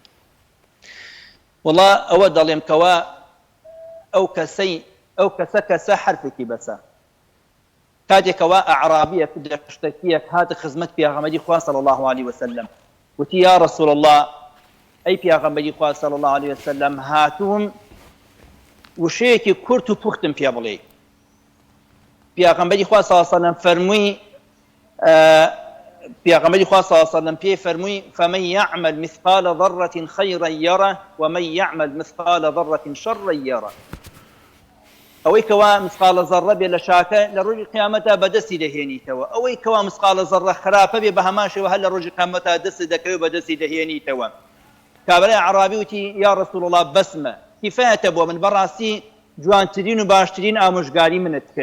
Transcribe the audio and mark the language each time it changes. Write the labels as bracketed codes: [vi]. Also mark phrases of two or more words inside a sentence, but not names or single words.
[ckb] وڵا ئەوە دەڵێم کەوا ئەو کەسە حرفێکی بەسە کاتێکەوە ئەعرابیەک دەشتەکیەک هاتە خزمەت پیاغەمبەری خوا [ar] صلی الله علیه وسلم [ckb] وتی [ar] یا رسول الله [ckb] ئەی پیاغەمبەری خوا [ar] صلی الله علیه وسلم [ckb] هاتووم وشەیەکی کورت و پوختم پێ بڵێ پیاغەمبەری خوا صلی [ar] الله علیه وسلم [ckb] فەرمووی پیاغەمبەری خوا [ar] صلی الله علیه وسلم [ckb] پێی فەرمووی [ar] فمن يعمل مثقال ذرة خيرا يره ومن يعمل مثقال ذرة شرا يره [ckb] ئەوەی کەوا مسقالە زەڕە بێ لە شاکە لە ڕۆژی قیامەتە بەدەستی دەهێنیتەوە ئەوەی کەوا مسقالە زەڕە خراپە بێ بە هەمان شێوە هەر لە ڕۆژی قیامەتە دەستی دەکەوێت بەدەستی دەهێنیتەوە. کابرای عەرابی وتی [ar] یا رسول الله [ckb] بەسمە کیفایەتە بۆ من بەڕاستی جوانترین و باشترین ئامۆژگاری منت کرد.